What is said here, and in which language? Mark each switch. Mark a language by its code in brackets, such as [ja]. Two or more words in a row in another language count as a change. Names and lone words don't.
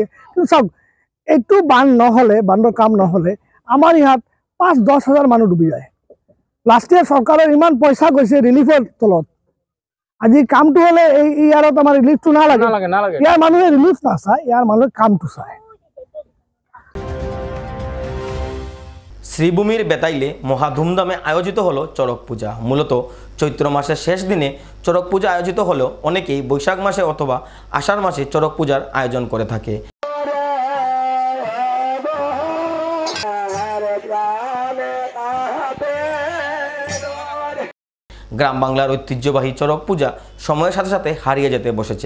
[as] কিন্তু চাওক, এইটো বান্ধ নহ'লে, বান্ধৰ কাম নহ'লে আমাৰ ইয়াত 5-10 হাজাৰ মানুহ ডুবি যায়। [en] last year [as] চৰকাৰৰ ইমান পইচা গৈছে ৰিলিফৰ তলত, আজি কামটো হ'লে এই ইয়াৰত আমাৰ ৰিলিফটো নালাগে। ইয়াৰ মানুহে ৰিলিফ নাচায়, ইয়াৰ মানুহে কামটো চায়। [bn] শ্রীভূমির বেতাইলে মহা ধুমধামে আয়োজিত হলো চড়ক পূজা। মূলত চৈত্র মাসের শেষ দিনে চড়ক পূজা আয়োজিত হলেও অনেকেই বৈশাখ মাসে অথবা আষাঢ় মাসে চড়ক পূজার আয়োজন করে থাকে। গ্রাম বাংলার ঐতিহ্যবাহী চড়ক পূজা সময়ের সাথে সাথে হারিয়ে যেতে বসেছে।